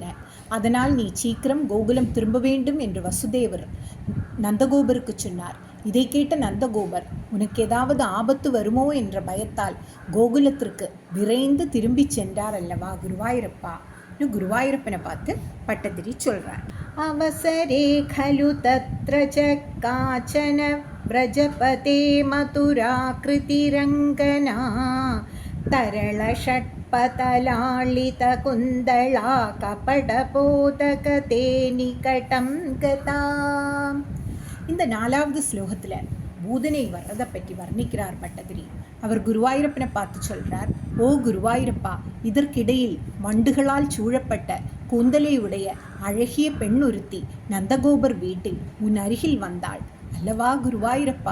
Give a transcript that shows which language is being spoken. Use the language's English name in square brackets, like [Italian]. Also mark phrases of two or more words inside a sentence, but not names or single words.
[Tamil] அதனால் நீ சீக்கிரம் கோகுலம் திரும்ப வேண்டும் என்று வசுதேவர் நந்தகோபருக்கு சொன்னார். இதை கேட்ட நந்தகோபர் உனக்கு ஏதாவது ஆபத்து வருமோ என்ற பயத்தால் கோகுலத்திற்கு விரைந்து திரும்பி சென்றார் அல்லவா குருவாயூரப்பா? குருவாயூரப்பனை பார்த்து பட்டதிரி சொல்றார். [Sanskrit] अवसरे खलु तत्र च काचन व्रजपते मथुराकृतिरङ्गना तरल षट्पतलाळितकुन्दला कपटपोतकते निकटं गता. [Tamil] இந்த 4வது ஸ்லோகத்தில் பூதனை வர்றதை பற்றி வர்ணிக்கிறார் பட்டதிரி. அவர் குருவாயூரப்பனை பார்த்து சொல்கிறார், ஓ குருவாயூரப்பா, இதற்கிடையில் வண்டுகளால் சூழப்பட்ட கூந்தலை உடைய அழகிய பெண் ஒருத்தி நந்தகோபர் வீட்டில் உன் அருகில் வந்தாள் அல்லவா குருவாயூரப்பா?